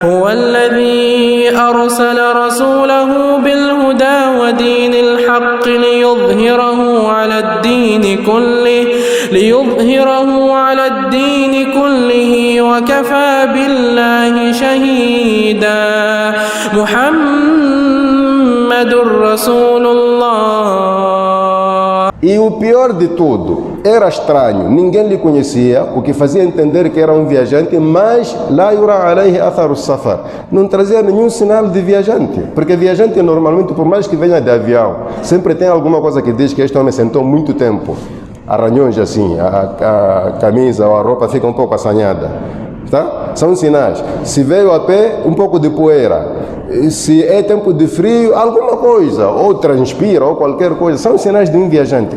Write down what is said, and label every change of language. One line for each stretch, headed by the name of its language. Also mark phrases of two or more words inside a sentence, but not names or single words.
Arabic: هو الذي أرسل رسوله بالهدى ودين الحق ليظهره على الدين كله وكفى بالله شهيدا محمد رسول الله.
Portuguese: E o pior de tudo, era estranho, ninguém lhe conhecia, o que fazia entender que era um viajante, mas
Arabic: لا يرى عليه أثر السفر,
Portuguese: não trazia nenhum sinal de viajante, porque viajante normalmente, por mais que venha de avião, sempre tem alguma coisa que diz que este homem sentou muito tempo, arranhões assim, a camisa ou a roupa fica um pouco assanhada, tá? São sinais. Se veio a pé, um pouco de poeira. Se é tempo de frio, alguma coisa, ou transpira, ou qualquer coisa, são sinais de um viajante.